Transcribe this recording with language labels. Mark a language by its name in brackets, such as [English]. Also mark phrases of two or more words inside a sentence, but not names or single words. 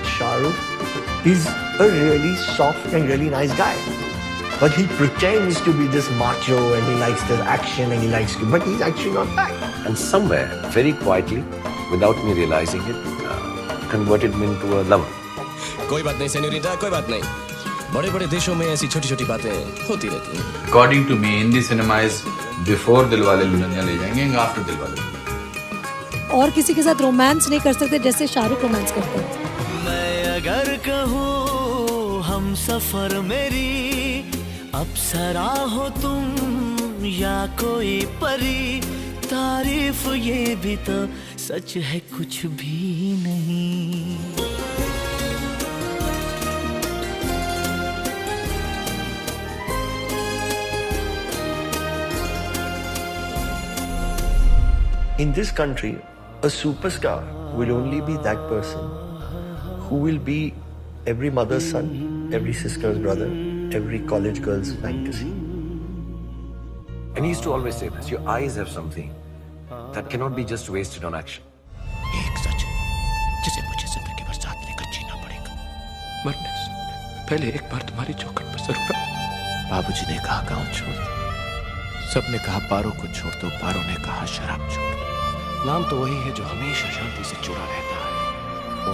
[English] Shah Rukh is a really soft and really nice guy. But he pretends to be this macho and he likes the action and he likes to, but he's actually not that. And somewhere, very quietly, without me realizing it, converted me into a lover. [Hindi] कोई बात नहीं सेन्योरिटा, कोई बात नहीं. बड़े-बड़े देशों में ऐसी छोटी-छोटी बातें होती रहती हैं. [English] According to me, Hindi cinema is before Dilwale Dulhaniya Le Jayenge and after Dilwale. [Hindi] और किसी के साथ रोमांस नहीं कर सकते जैसे शाहरुख रोमांस करते हैं. मैं अगर कहूँ हम सफर मेरी अप्सरा हो तुम या कोई परी, तारीफ ये भी तो सच है कुछ भी नहीं. [English] In this country, a superstar will only be that person who will be every mother's son, every sister's brother, every college girl's fantasy. And he used to always say this, your eyes have something that cannot be just wasted on action. [Hindi] एक सच जिसे मुझे जिंदगी भर साथ लेकर जीना पड़ेगा. मरने से पहले एक बार तुम्हारी चौखट पर जरूर. बाबूजी ने कहा गांव छोड़ दो, सबने कहा पारों को छोड़ दो, पारों ने कहा शराब छोड़ दो. नाम तो वही है जो हमेशा शांति से जुड़ा रहता है.